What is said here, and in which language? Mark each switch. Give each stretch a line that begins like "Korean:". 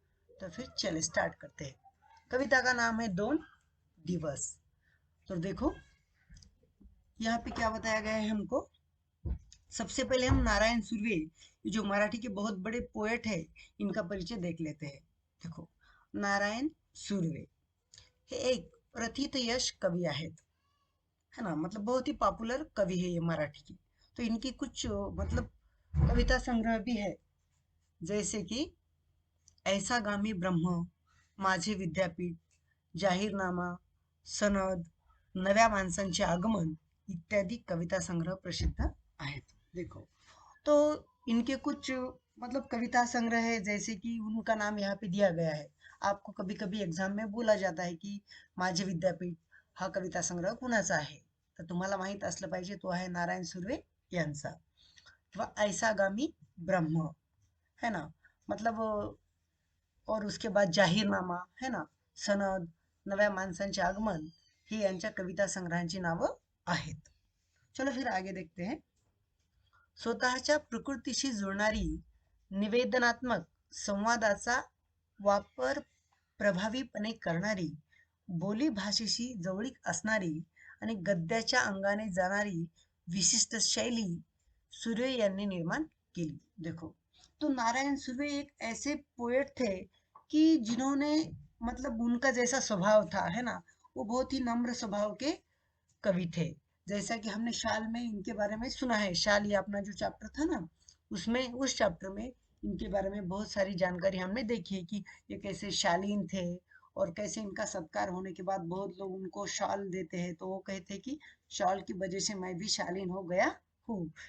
Hindi: तो फिर चले स्टार्ट करते हैं। कविता का नाम है दोन दिवस। तो देखो यहाँ पे क्या बताया गया है हमको। सबसे पहले हम नारायण सुर्वे, ये जो मराठी के बहुत बड़े पोएट है, इनका परिचय देख लेते हैं।
Marathi: देखो, नारायण सुर्वे हे एक प्रथित यश कवी आहेत, है ना?
Hindi: मतलब बहुत ही पॉपुलर कवि है ये मराठी की। तो इनकी कुछ मतलब कविता संग्रह भी है, जैसे कि ऐसा गामी ब्रह्म, माझे विद्यापीठ, जाहीरनामा, सनद, नव्या माणसांचे आगमन
Marathi: इत्यादि कविता संग्रह प्रसिद्ध आहेत।
Hindi: देखो, तो इनके कुछ मतलब कविता संग्रह है, जैसे कि उनका नाम यहाँ पे दिया गया है। आपको कभी कभी एग्जाम में बोला जाता है की
Marathi: माझे विद्यापीठ हा कविता संग्रह कुणाचा आहे, तर तुम्हाला माहित असलं पाहिजे तो आहे नारायण सुर्वे यांचा। किंवा ऐसा गामी ब्रह्म, है ना?
Hindi: मतलब और उसके बाद
Marathi: जाहीरनामा, है ना, सनद, नव्या माणसांचे आगमन, ही यांच्या कविता संग्रहांची नावं आहेत।
Hindi: चलो फिर आगे देखते हैं।
Marathi: स्वतःच्या प्रकृतीशी जुळणारी, निवेदनात्मक संवादाचा वापर प्रभावीपणे करणारी, बोली भाषेशी जवळीक असणारी आणि गद्याच्या अंगाने जाणारी विशिष्ट शैली सुर्वे यांनी निर्माण केली।
Hindi: देखो, तो नारायण सुर्वे एक ऐसे पोएट थे कि जिन्होंने मतलब उनका जैसा स्वभाव था, है ना, वो बहुत ही नम्र स्वभाव के कवि थे। जैसा कि हमने शाल में इनके बारे में सुना है, शाल ये अपना जो चैप्टर था ना, उसमें उस चैप्टर में इनके बारे में बहुत सारी जानकारी हमने देखी है कि ये कैसे शालीन थे, और कैसे इनका सत्कार होने के बाद बहुत लोग उनको शॉल देते हैं, तो वो कहते हैं कि शॉल की वजह से मैं भी शालीन हो गया हूँ।